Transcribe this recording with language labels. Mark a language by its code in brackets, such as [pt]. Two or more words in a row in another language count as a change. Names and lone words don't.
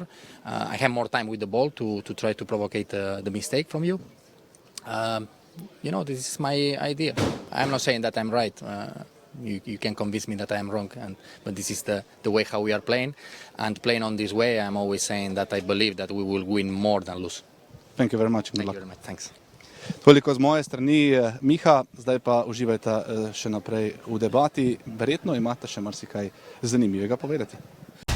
[en] I have more time with the ball to try to provocate the mistake from you. This is my idea. I'm not saying that I'm right. You can convince me that I'm wrong, but this is the way how we are playing. And playing on this way, I'm always saying that I believe that we will win more than lose. Thank you very much. Thank you very much. Thanks. [sl] Toliko z moje strani, Miha, zdaj pa uživajte še naprej v debati. Verjetno imate še marsikaj zanimivega povedati.